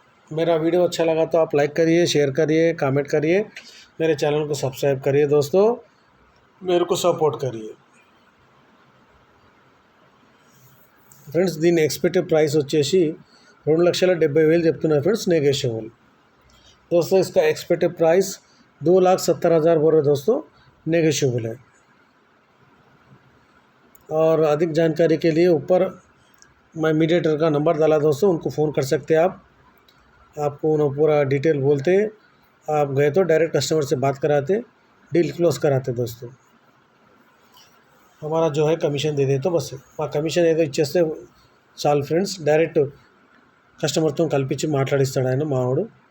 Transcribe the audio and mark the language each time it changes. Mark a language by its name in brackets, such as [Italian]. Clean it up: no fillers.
[Hindi] मेरा वीडियो अच्छा लगा तो आप लाइक करिए, शेयर करिए, कमेंट करिए, मेरे चैनल को सब्सक्राइब करिए दोस्तों, मेरे को सपोर्ट करिए फ्रेंड्स। [Telugu] దీని ఎక్స్పెక్టెడ్ ప్రైస్ వచ్చేసి 2,70,000 చెప్తున్నారు ఫ్రెండ్స్, [Hindi] नेगोशिएबल दोस्तों। इसका एक्सपेक्टेड प्राइस 2,70,000 बोल रहे दोस्तों, नेगोशिएबल है। और अधिक जानकारी के लिए ऊपर मैं मीडिएटर का नंबर डाला दोस्तों, उनको फ़ोन कर सकते हैं आप। आपको उन्हें पूरा डिटेल बोलते, आप गए तो डायरेक्ट कस्टमर से बात कराते, डील क्लोज कराते दोस्तों। हमारा जो है कमीशन दे दे तो बस [Telugu] మా కమిషన్ ఏదో ఇచ్చేస్తే చాలు ఫ్రెండ్స్. డైరెక్ట్ కస్టమర్తో కల్పించి మాట్లాడిస్తాడు ఆయన, మావాడు.